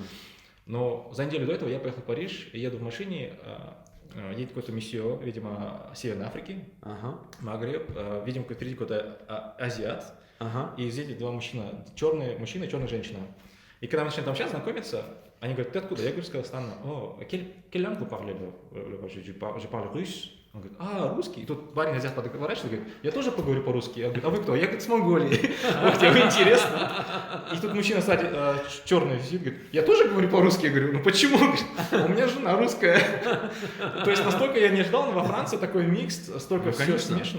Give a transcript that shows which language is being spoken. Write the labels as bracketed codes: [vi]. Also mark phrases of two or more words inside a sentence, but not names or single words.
[ru] Но за неделю до этого я поехал в Париж, и еду в машине. Едет какой-то месье, видимо, Северной Африки, Магреб, видимо, впереди какой-то азиат, и едет два мужчины, черный мужчина и черная женщина. И когда мы начинаем там сейчас знакомиться, они говорят, ты откуда? Я говорю, с Казахстана. [fr] Quelle langue vous parlez? Je parle russe. [ru] Он говорит, русский? И тут парень азиат подворачивается и говорит, я тоже поговорю по-русски. Я говорю, а вы кто? Я, говорит, с Монголии. Ох, тебе интересно. И тут мужчина сзади, черный, сидит, говорит, я тоже говорю по-русски. Я говорю, ну почему? У меня жена русская. То есть настолько я не ждал, но во Франции такой микс, столько все смешано.